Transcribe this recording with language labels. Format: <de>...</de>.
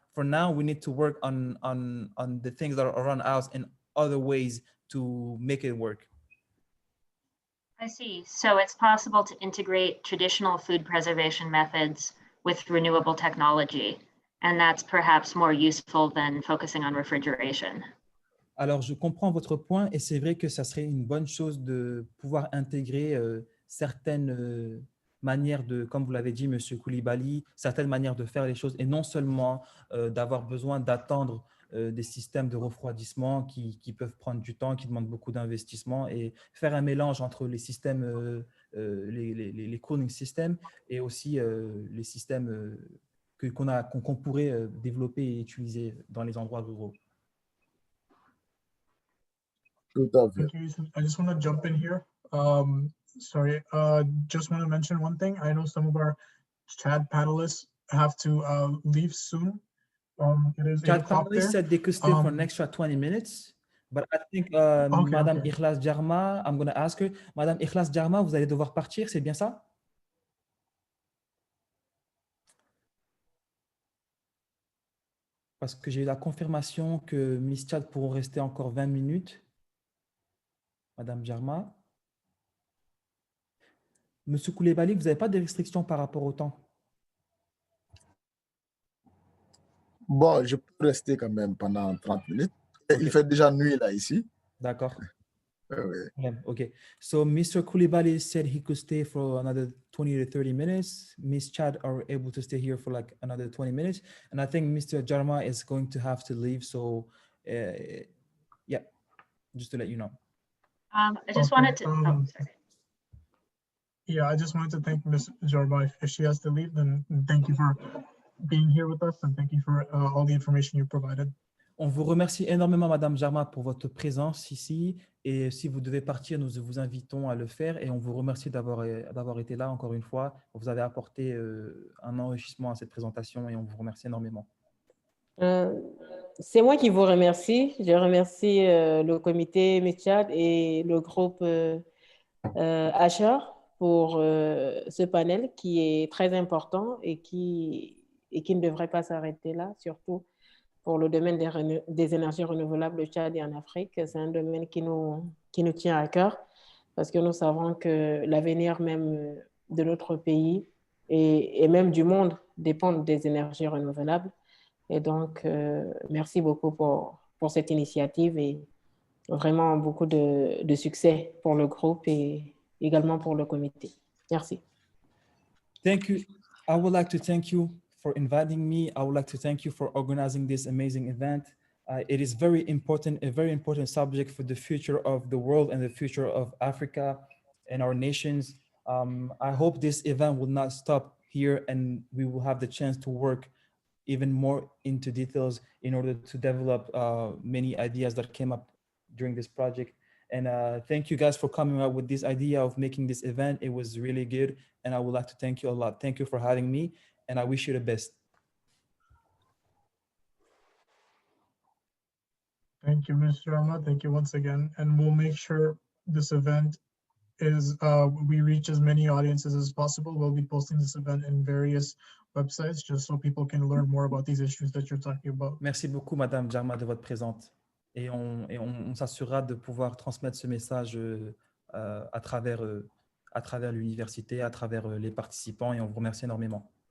<en>For now, we need to work on the things that are around us and other ways to make it work. I see. So it's possible to integrate traditional food preservation methods with renewable technology, and that's perhaps more useful than focusing on refrigeration.</en> <fr>Alors, je comprends votre point, et c'est vrai que ça serait une bonne chose de pouvoir intégrer certaines manières de, comme vous l'avez dit, Monsieur Koulibaly, certaines manières de faire les choses, et non seulement d'avoir besoin d'attendre des systèmes de refroidissement qui peuvent prendre du temps, qui demandent beaucoup d'investissement, et faire un mélange entre les systèmes, les cooling systems, et aussi les systèmes qu'on pourrait développer et utiliser dans les endroits ruraux.</fr> <en>Thank you, Youssouf. I just want to jump in here. Sorry, just want to mention one thing. I know some of our chat panelists have to leave soon. It is 8 Chat o'clock there. panelists said they could stay for an extra 20 minutes, but I think Madame Ikhlas Djarma, I'm going to ask her.</en> <fr>Madame Ikhlas Djarma, vous allez devoir partir, c'est bien ça? Parce que j'ai eu la confirmation que Miss Chad pourront rester encore 20 minutes. Madame Djarma. Monsieur Koulibaly, vous n'avez pas de restrictions par rapport au temps? Bon, je peux rester quand même pendant 30 minutes.</fr> <en>Okay.</en> <fr>Il fait déjà nuit là ici.</fr> <en>D'accord. Yeah, okay. So Mr. Koulibaly said he could stay for another 20 to 30 minutes. Miss Chad are able to stay here for like another 20 minutes. And I think Mr. Jarma is going to have to leave. So yeah, just to let you know. I just wanted to, sorry. Yeah, I just wanted to thank Ms. Jarma. If she has to leave, then thank you for being here with us and thank you for all the information you provided.</en> <fr>On vous remercie énormément, Madame Jarma, pour votre présence ici. Et si vous devez partir, nous vous invitons à le faire. Et on vous remercie d'avoir été là encore une fois. Vous avez apporté un enrichissement à cette présentation et on vous remercie énormément. C'est moi qui vous remercie. Je remercie le comité METCHAD et le groupe ASHRAE pour ce panel qui est très important et qui ne devrait pas s'arrêter là, surtout pour le domaine des énergies renouvelables au Tchad et en Afrique. C'est un domaine qui nous tient à cœur parce que nous savons que l'avenir même de notre pays et même du monde dépend des énergies renouvelables. Et donc, merci beaucoup pour cette initiative et vraiment beaucoup de succès pour le groupe et également pour le comité. Merci.</fr> <en>Thank you. I would like to thank you for inviting me. I would like to thank you for organizing this amazing event. It is very important, a very important subject for the future of the world and the future of Africa and our nations. I hope this event will not stop here and we will have the chance to work even more into details in order to develop many ideas that came up during this project. And thank you guys for coming up with this idea of making this event. It was really good. And I would like to thank you a lot. Thank you for having me. And I wish you the best. Thank you, Mr. Rama. Thank you once again. And we'll make sure this event is, we reach as many audiences as possible. We'll be posting this event in various websites just so people can learn more about these issues that you're talking about.</en> <fr>Merci beaucoup, Madame Jarma, de votre présence. Et on s'assurera de pouvoir transmettre ce message à travers l'université, à travers les participants, et on vous remercie énormément.</fr>